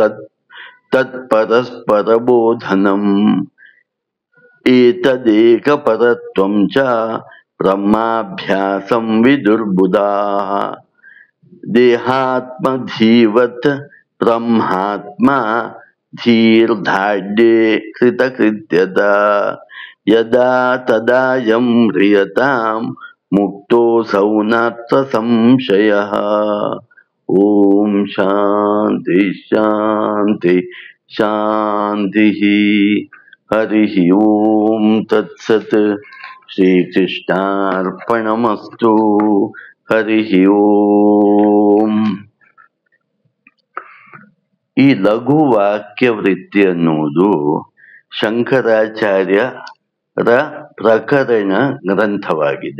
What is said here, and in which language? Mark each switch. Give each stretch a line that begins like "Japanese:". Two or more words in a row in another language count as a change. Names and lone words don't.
Sanskrit: तत्परस्परबोधनं एतदेकपरत्वं च ब्रह्माभ्यासं विदुर्बुधाः देहात्मधीवत् ब्रह्मात्म धीर्दार्ढ्ये कृतकृत्यता यदा तदायं म्रियतां मुक्तोऽसौ नात्र संशयः. ॐ शान्ति शान्ति शान्ति. हरि ॐ तत्सत्. श्रीकृष्णार्पणमस्तु हरि ॐ.
Kannada: ಈ ಲಘು ವಾಕ್ಯವೃತ್ತಿ ಅನ್ನುವುದು ಶಂಕರಾಚಾರ್ಯರ ಪ್ರಕರಣ ಗ್ರಂಥವಾಗಿದೆ.